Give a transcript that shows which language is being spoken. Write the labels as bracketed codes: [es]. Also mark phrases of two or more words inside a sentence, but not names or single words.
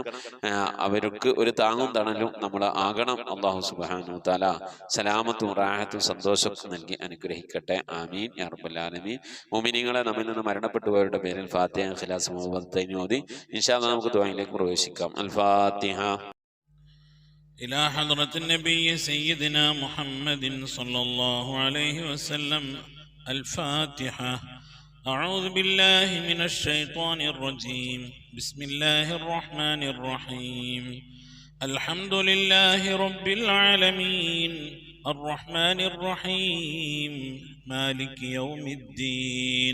[ml] അവർക്ക് ഒരു താങ്ങും തണലും നമ്മൾ ആകണം. [ar] الله سبحانه وتعالى [ml] സലാമത്തും റാഹത്തും സന്തോഷമൊക്കെ നൽകി അനുഗ്രഹിക്കട്ടെ. [ar] آمين يا رب العالمين. [ml] മുഅ്മിനീങ്ങളെ, നമ്മിൽ നിന്ന് മരണപ്പെട്ടുപോയവരുടെ പേരിൽ ഫാത്തിഹ, ഇഖ്ലാസ്, മുഅവ്വദത്തൈൻ ഓതി [ar] إن شاء الله [ml] നമുക്ക് ദുആയിലേക്ക് പ്രവേശിക്കാം. [ar] الفاتحة. إلى حضرة النبي سيدنا محمد صلى الله عليه وسلم. الفاتحة. أعوذ بالله من الشيطان الرجيم. بسم الله الرحمن الرحيم. الحمد لله رب العالمين الرحمن الرحيم مالك يوم الدين.